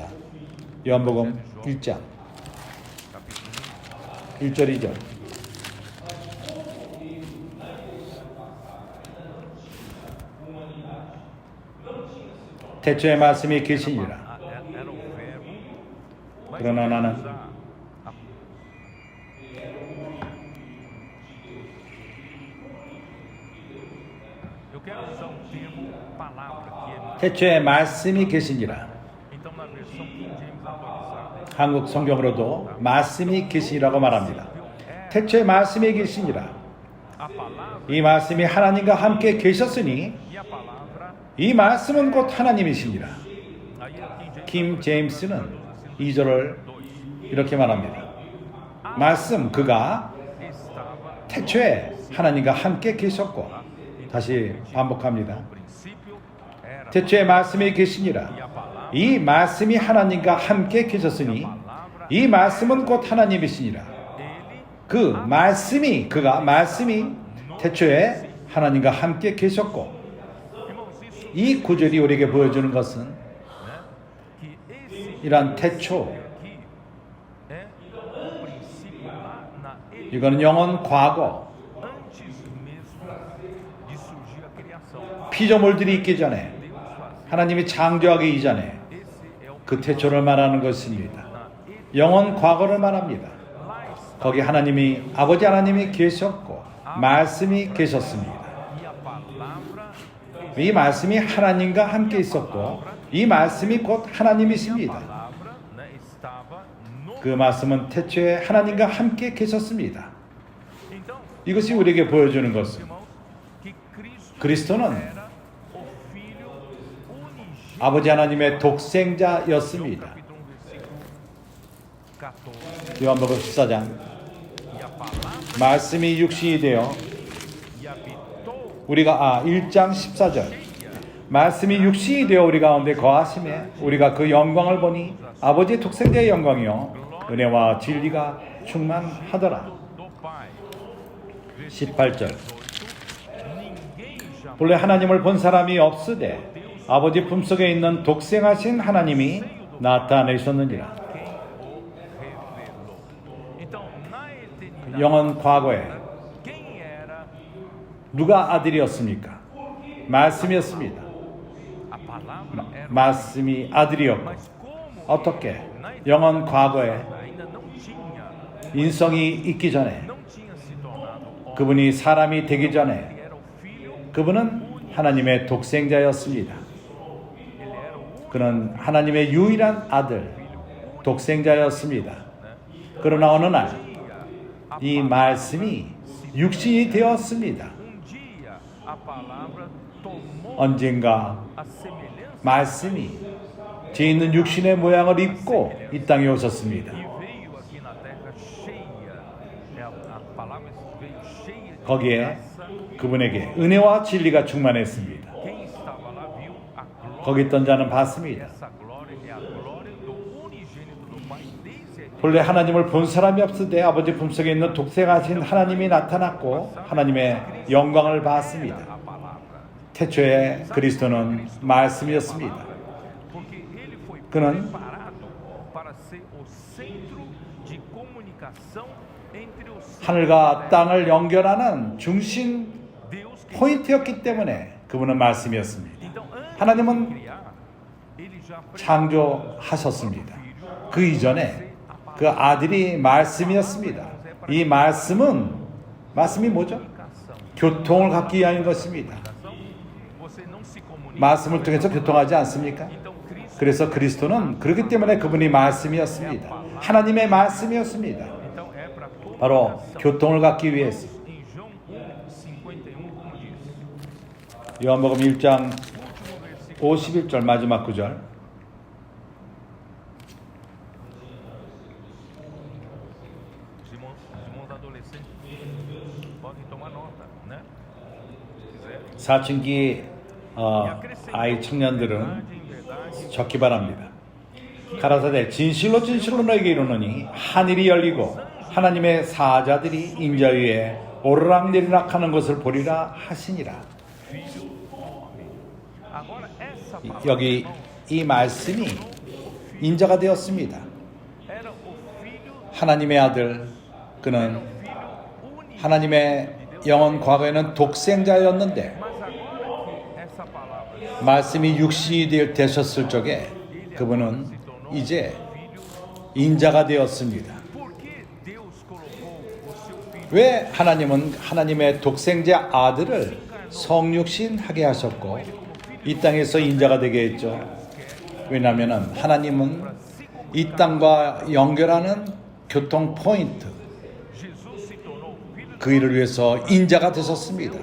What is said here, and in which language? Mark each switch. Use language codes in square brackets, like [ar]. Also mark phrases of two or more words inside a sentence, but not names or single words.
[ko] 요한복음 1장 1절 2절 태초에 말씀이 계시니라. 그러나 나는 [pt] quero usar termo palavra que é [ko] 태초에 말씀이 계시니라. [pt] então na versão King James atualizada. [ko] 한국 성경으로도 말씀이 계시니라고 말합니다. 태초에 말씀이 계시니라. [pt] A palavra [ko] 이 말씀이 하나님과 함께 계셨으니 [pt] e a palavra [ko] 이 말씀은 곧 하나님이시니라. [pt] aí a [ko] 킴 King James 제임스는 2절을 이렇게 말합니다. 말씀 그가 [pt] estava [ko] 태초에 하나님과 함께 계셨고, 다시 반복합니다. [pt] no princípio era [ko] 태초에 말씀이 계시니라. [pt] e a palavra [ko] 이 말씀이 하나님과 함께 계셨으니 이 말씀은 곧 하나님이시니라. [pt] ele [ko] 그 말씀이 태초에 하나님과 함께 계셨고, [pt] irmãos isso [ko] 이 구절이 우리에게 보여주는 것은 [pt] né que esse [ko] 이러한 태초, [pt] aqui é o princípio lá na [ko] 이거는 영원 과거, [pt] antes mesmo de surgir a criação. [ko] 피조물들이 있기 전에, [pt] Deus fazia. [ko] 하나님이 창조하기 이전에 [pt] Esse é o [ko] 그 태초를 말하는 것입니다. [pt] na ele [ko] 영원 과거를 말합니다. [pt] lá está [ko] 거기 아버지 하나님이 계셨고 말씀이 계셨습니다. [pt] e a palavra [ko] 이 말씀이 하나님과 함께 있었고 이 말씀이 곧 하나님이십니다. [pt] palavra né, estava no [ko] 그 말씀은 태초에 하나님과 함께 계셨습니다. [pt] então [ko] 이것이 우리에게 보여주는 것은 [pt] irmãos que Cristo [ko] 그리스도는 [pt] era o filho unigênito. [ko] 아버지 하나님의 독생자였습니다. [pt] Capítulo 1 versículo 14 [ko] 요한복음 14장 [pt] e a palavra [ko] 말씀이 육신이 되어 [pt] e habitou [ko] 1장 14절 말씀이 육신이 되어 우리 가운데 거하심에 우리가 그 영광을 보니 아버지의 독생자의 영광이요 은혜와 진리가 충만하더라. [pt] do Pai. [ko] 18절 [pt] Ninguém jamais [ko] 본래 하나님을 본 사람이 없으되 아버지 품속에 있는 독생하신 하나님이 나타내셨느니라. [pt] quem o revelou. Então, na eternidade, [ko] 영원 과거에 [pt] quem era [ko] 누가 아들이었습니까? 말씀이었습니다. [pt] a palavra era [ko] 말씀이 아들이었고 [pt] mas como [ko] 어떻게 [pt] na eternidade [ko] 영원 과거에 [pt] ainda não tinha [ko] 인성이 있기 전에 [pt] não tinha se tornado homem, [ko] 그분이 사람이 되기 전에 [pt] ele era o filho, [ko] 그분은 하나님의 독생자였습니다. [pt] ele era o [ko] 그는 하나님의 유일한 아들, 독생자였습니다. 그러나 어느 날 이 말씀이 육신이 되었습니다. [pt] dia a palavra tomou [ko] 언젠가 [pt] a semelhança [ko] 말씀이 죄 있는 육신의 모양을 입고 이 땅에 오셨습니다. [pt] e veio aqui na terra cheia, a palavra veio cheia de [ko] 거기에 [pt] graça. [ko] 그분에게 은혜와 진리가 충만했습니다. [pt] Quem estava lá viu a glória. [ko] 거기 있던 자는 봤습니다. [pt] Essa glória é a glória do unigênito do Pai desde a [ko] 본래 하나님을 본 사람이 없으되 아버지 품속에 있는 독생하신 하나님이 나타났고 하나님의 영광을 봤습니다. [pt] palavra. [ko] 태초에 그리스도는 말씀이었습니다. [pt] Porque ele foi [ko] 그는 [pt] preparado para ser o centro de comunicação entre os [ko] 하늘과 땅을 연결하는 중심 [pt] Deus que [ko] 포인트였기 때문에 그분은 말씀이었습니다. [pt] então antes [ko] 하나님은 [pt] de criar, ele já [ko] 창조하셨습니다. 그 이전에 그 아들이 말씀이었습니다. 이 말씀이 뭐죠? 교통을 갖기 위한 것입니다. [pt] você não se comunica. [ko] 말씀을 통해서 교통하지 않습니까? [pt] Então Cristo, [ko] 그래서 그리스도는 그렇기 때문에 그분이 말씀이었습니다. 하나님의 말씀이었습니다. [pt] então é para toda [ko] 바로 [pt] nação. [ko] 교통을 갖기 위해서 [pt] Em João 1:51 como diz. [ko] 요한복음 1장 [pt] Último [ko] 51절 [pt] versículo. [ko] 마지막 구절 [pt] Os irmãos adolescentes podem tomar nota, né? Se quiser. [ko] 사춘기 아이 청년들은 [pt] Em verdade, [ko] 적기 바랍니다. 가라사대 진실로 너에게 이르노니 하늘이 열리고 하나님의 사자들이 인자 위에 오르락내리락 하는 것을 보리라 하시니라. [pt] agora essa palavra [ko] 여기 이 말씀이 인자가 되었습니다. [pt] era o filho [ko] 하나님의 아들 그는 [pt] único. [ko] 하나님의 영원 과거에는 독생자였는데 [pt] Mas agora que essa palavra [ko] 말씀이 육신이 되셨을 적에 그분은 이제 인자가 되었습니다. [pt] por que Deus colocou o seu filho [ko] 왜 하나님은 하나님의 독생자 아들을 성육신 하게 하셨고 이 땅에서 인자가 되게 했죠. 왜냐하면 하나님은 이 땅과 연결하는 교통 포인트, 그 일을 위해서 인자가 되셨습니다.